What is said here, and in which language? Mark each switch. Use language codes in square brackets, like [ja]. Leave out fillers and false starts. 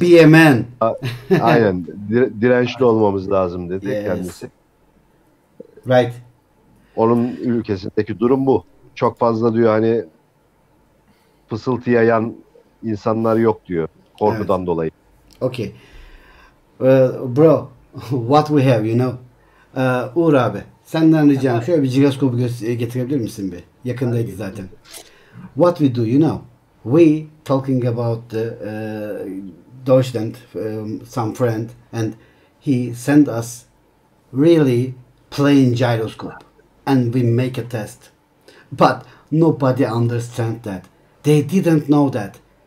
[en] be a man. [tr] Aynen dirençli olmamız lazım dedi kendisi. [en] Right. [tr] Onun ülkesindeki durum bu. Çok fazla diyor hani fısıltı yayan insanlar yok diyor. Korkudan dolayı. [en] Okay. Bro, what we have, you know. [tr] Uğur abi, senden ricam şöyle bir jiroskopu getirebilir misin bir? Yakındaydı zaten. [en] What we do, you know. We talking about the Deutschland, some friend, and he sent us really plain gyroscope, and we make a test. But nobody understand that. They didn't know that.